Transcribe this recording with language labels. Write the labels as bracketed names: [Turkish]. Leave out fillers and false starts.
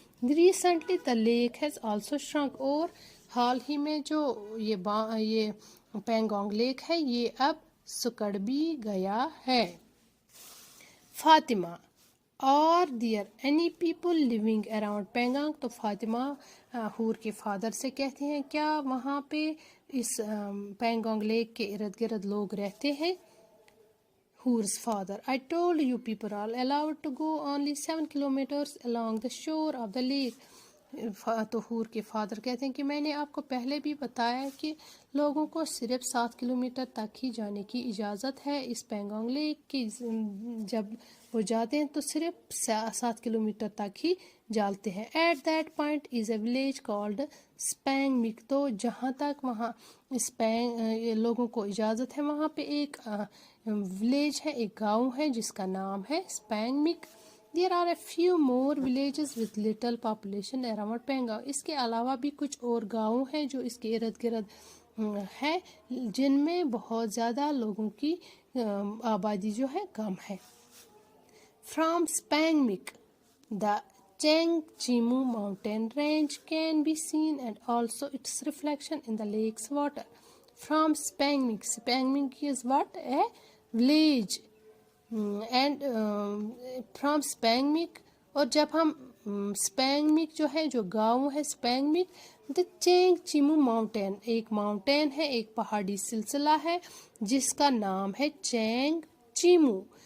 [English] recently the lake has also shrunk, [Urdu] اور حال ہی میں جو یہ پینگانگ لیک ہے یہ اب سکڑ بھی گیا ہے. Fatima, [English] are there any people living around Pangong, [Urdu] تو فاطمہ ہور کے فادر سے کہتے ہیں کیا وہاں پہ اس پینگانگ لیک کے ارد گرد لوگ رہتے ہیں. [English] Hoor's father, I told you people are allowed to go only 7 kilometers along the shore of the lake. [Urdu] تو ہور کے فادر کہتے ہیں کہ میں نے آپ کو پہلے بھی بتایا کہ لوگوں کو صرف 7 کلومیٹر تک ہی جانے کی اجازت ہے اس پینگانگ لیک کی. جب وہ جاتے ہیں تو صرف 7 کلومیٹر تک ہی جاتے ہیں. [English] at that point is a village called Spang Mik, [Urdu] تو جہاں تک وہاں لوگوں کو اجازت ہے وہاں پہ ایک ولیج ہے, ایک گاؤں ہے جس کا نام ہے سپینگ مک. [English] There are a few more villages with little population around Pangong. [Urdu] اس کے علاوہ بھی کچھ اور گاؤں ہیں جو اس کے ارد گرد ہے جن میں بہت زیادہ لوگوں کی آبادی جو ہے کم ہے. [English] From Spang Mik, the Chang Chimu mountain range can be seen and also its reflection in the lake's water. From Spang Mik is what? A village. And from Spang Mik, [Urdu] اور جب ہم سپینگ مک جو ہے جو گاؤں ہے سپینگ مک, دا چینگ چیمو ماؤنٹین, ایک ماؤنٹین ہے ایک پہاڑی سلسلہ ہے جس کا نام ہے چینگ چیمو.